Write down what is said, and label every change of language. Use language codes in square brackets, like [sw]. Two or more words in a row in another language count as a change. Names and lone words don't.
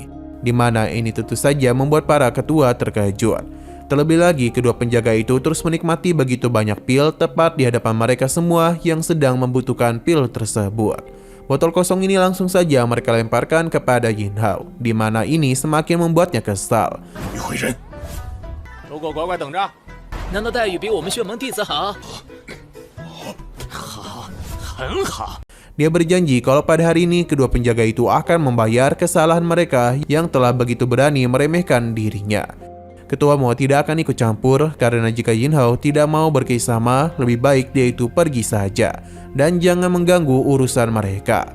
[id] Di mana ini tentu saja membuat para ketua terkejut. Terlebih lagi kedua penjaga itu terus menikmati begitu banyak pil tepat di hadapan mereka semua yang sedang membutuhkan pil tersebut. Botol kosong ini langsung saja mereka lemparkan kepada Yin Hao, di mana ini semakin membuatnya kesal. [zh] 于慧仁，如果乖乖等着，难道待遇比我们血盟弟子好？很好。 [id] Dia berjanji kalau pada hari ini kedua penjaga itu akan membayar kesalahan mereka yang telah begitu berani meremehkan dirinya. Ketua Mo tidak akan ikut campur karena jika Yin Hao tidak mau bekerjasama, lebih baik dia itu pergi saja dan jangan mengganggu urusan mereka.